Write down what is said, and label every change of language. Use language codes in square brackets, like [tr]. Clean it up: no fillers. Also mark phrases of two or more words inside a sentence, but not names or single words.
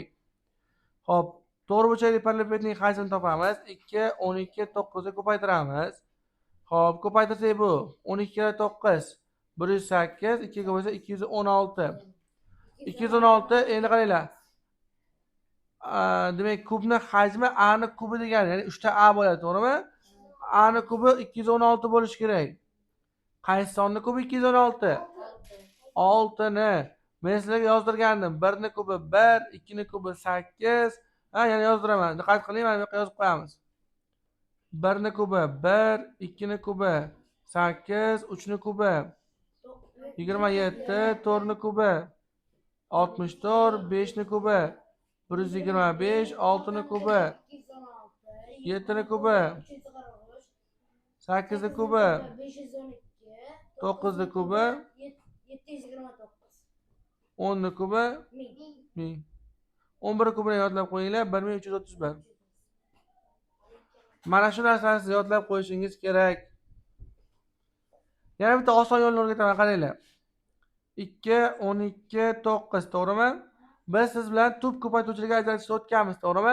[uz] Xo'p, to'g'ri burchakli parlamentning hajmini topamiz. 2, 12, 9 ga ko'paytiramiz. Xo'p, ko'paytirsak bu 12 kira 9 108, 2 ga bo'lsa 216. 216 endi qaranglar. Demak, kubni hajmi a ni kubi degani, ya'ni 3 ta a bo'ladi, to'g'rimi? A ni kubi 216 bo'lishi kerak. Qaysi sonning kubi 216? 6 ni. Men sizlarga yozdirgandim. 1 ni kubi 1, 2 ni kubi 8. Yana yozdiraman. Diqqat qiling, mana bu yerga yozib qo'yamiz. 1 ni kubi 1, 2 ni kubi 8, 3 ni kubi 27, 4 ni kubi 64, 5 ni kubi 125, 6 ni kubi 7 ni kubi 8 ni kubi 9 ni kubi 10 ni kubi 1000. 11 kubini yodlab qo'yinglar, 1331. Mana shu narsani siz yodlab qo'yishingiz kerak. Yana bitta oson yo'lni o'rgataman, qaranglar. 2, 12, 9, to'g'rimi? Biz siz bilan tub ko'paytuvchilikka ajratishni o'tganmiz, to'g'rimi?